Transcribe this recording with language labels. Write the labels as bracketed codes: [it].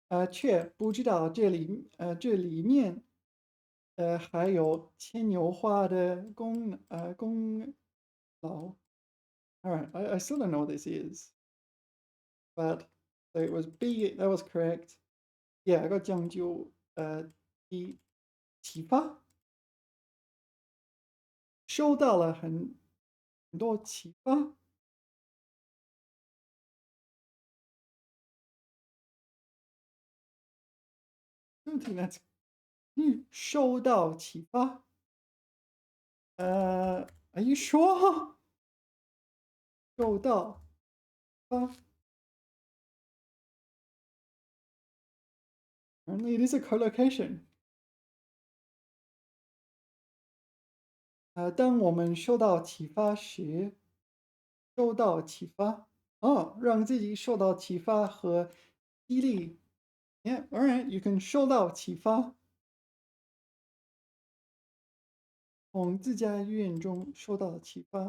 [zh] 却不知道这里面还有牵牛花的功劳。 [en] All right, I still don't know what this is, but so it was B. That was correct. Yeah, I got [zh] 讲究一启发，收到了很多启发。 [en] don't think that's 收到启发。 Are you sure? 收到发。 Apparently, it is a collocation. [zh] 当我们受到启发时，受到启发，让自己受到启发和激励。 [en] Yeah, all right, you can [zh] 受到启发，从自家院中受到启发。